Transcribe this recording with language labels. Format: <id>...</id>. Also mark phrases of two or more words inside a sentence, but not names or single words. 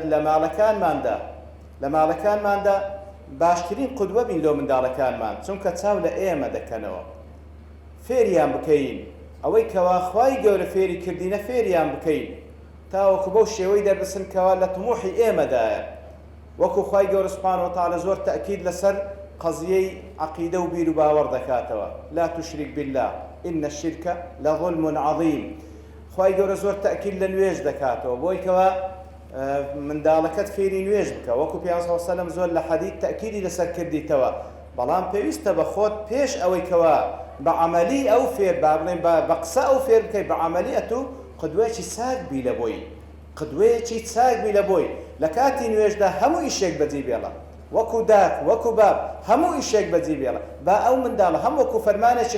<ckb>لە ماڵەکانماندا باشترین قودوە بین لۆ منداڵەکانمان چونکە چاو لە ئێمە دەکەنەوە فێریان بکەین ئەوەی کەوا خوای گەورە فێری کردینە فێریان بکەین تاوەکو بەو شێوەی دەربسن کەوا لە تموحی ئێمەدایە وەکو خوای گەورە</ckb> <ar>سوبحانەهو وتەعالە</ar> <ckb>زۆر تەئکید لەسەر قەزیەی عەقیدە و بیر و باوەڕ دەکاتەوە</ckb> <ar>لا تشرك بالله إن الشرك لظلم عظيم</ar> <ckb>خوای گەورە زۆر تەئکید لە نوێژ دەکاتەوە بۆی کەوا منداڵەکەت فێری نوێژ بکە وەکو پێغەمبەر</ckb> <ar>صلی الله علیه و سلم</ar> <ckb>زۆر لە حەدیث تەئکیدی لەسەر کردیتەوە بەڵام پێویستە بە خۆت پێش ئەوەی کەوا بە عەمەلی ئەو فێر با بڵێن بە قسە ئەو فێر بکەی بە عەمەلی ئەتوو قودوەیەکی چاک بی لە بۆی قودوەیەکی چاک بی لە بۆی لە کاتی نوێژدا هەموو ئیشێک بەجێ بێڵە وەکو داک وەکو باب هەموو ئیشێک بەجێ بێڵە با ئەو منداڵە هەم وەکو فەرمانێکی</ckb>